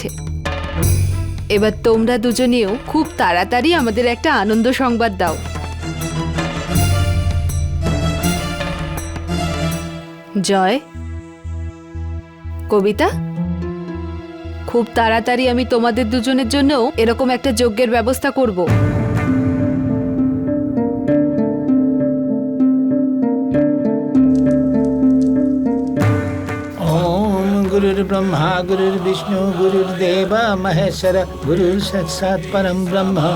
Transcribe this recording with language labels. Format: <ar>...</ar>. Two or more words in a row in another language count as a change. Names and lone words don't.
<bn>এবার তোমরা দুজনেও খুব তাড়াতাড়ি আমাদের একটা আনন্দ সংবাদ দাও। জয়, কবিতা, খুব তাড়াতাড়ি আমি তোমাদের দুজনের জন্যও এরকম একটা যজ্ঞের ব্যবস্থা করব।</bn> <sa>गुरुर्ब्रह्मा गुरुर्विष्णु गुरुर्देव महेश्वर गुरुर् साक्षात् परम ब्रह्म।</sa>